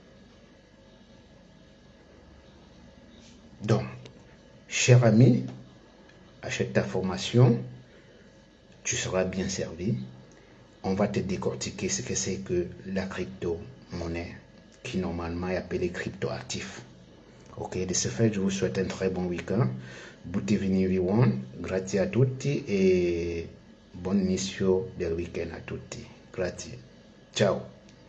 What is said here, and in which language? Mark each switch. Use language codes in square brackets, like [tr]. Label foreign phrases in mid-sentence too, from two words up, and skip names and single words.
[fr] Donc, cher ami, achète ta formation, tu seras bien servi. On va te décortiquer ce que c'est que la crypto-monnaie, qui normalement est appelée crypto-actif. Ok, de ce fait, je vous souhaite un très bon week-end. [it] Butti vini everyone, grazie a tutti e buon inizio del weekend a tutti. Grazie. Ciao.